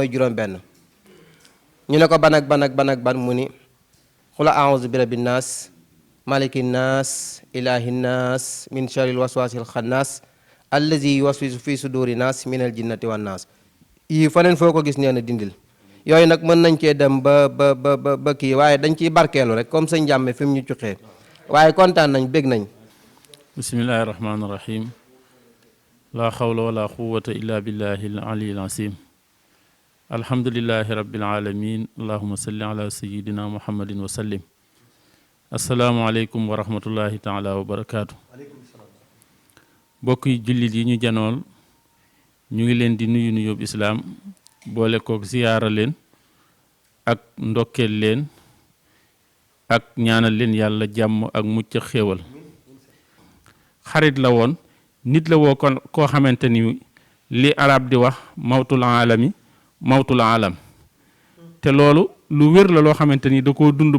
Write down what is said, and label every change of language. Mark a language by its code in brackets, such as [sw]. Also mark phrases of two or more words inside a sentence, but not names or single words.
[wo] juróom-benn ñu ne ko ban ak ban mu ni [ar] قل أعوذ برب الناس ملك الناس إله الناس من شر الوسواس الخناس الذي يوسوس في صدور الناس من الجنة والناس [wo] yii faneen foo ko gis nee na dindil yooyu nag mën nañ cee dem ba kii waaye dañ ciy barkeelu rek comme sëñ Njàmme fi mu ñu cuqee waaye kontaan nañ bég nañ [ar] بسم الله الرحمن الرحيم لا حول ولا قوة إلا بالله العلي العظيم الحمد لله رب العالمين اللهم صل على سيدنا محمد وسلم السلام عليكم ورحمة الله تعالى وبركاته [wo] mbokk yi jullit yi ñu janool ñu ngi leen di nuyu nuyób islaam boole kook ziyaara leen ak ndokkeel leen ak ñaanal leen yàlla jàmm ak mucc xéewal xarit la woon nit la woo koo xamante ni li arab di wax [ar] موت العالم [wo] te loolu lu wér la loo xamante ni da koo dund